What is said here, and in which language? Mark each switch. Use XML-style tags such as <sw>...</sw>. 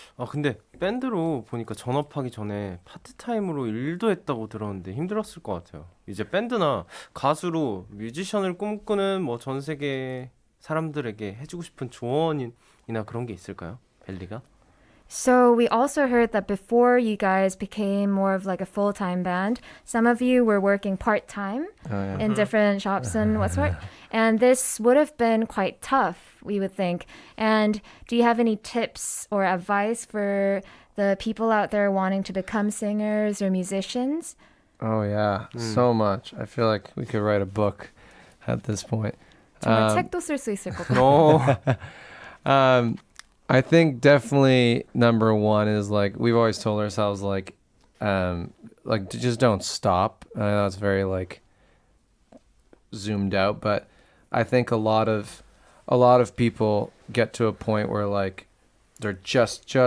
<ko>근데 밴드로 보니까 전업하기 전에 파트타임으로 일도 했다고 들었는데 힘들었을 것 같아요. 이제 밴드나 가수로 뮤지션을 꿈꾸는 뭐 전 세계 사람들에게 해주고 싶은 조언이나 그런 게 있을까요? 벨리가?</ko> <en>So we also heard that before you guys became more of like a full-time band, some of you were working part-time in different shops and what sort. And this would have been quite tough, we would think. And do you have any tips or advice for the people out there wanting to become singers or musicians? Oh yeah, so much. I feel like we could write a book at this point.</en> <ko>정말 책도 쓸 수 있을 것 같아요.</ko> <en>I think definitely number one is like we've always told ourselves like just don't stop. I know it's very like zoomed out, but I think a lot of people get to a point where like they're just</en>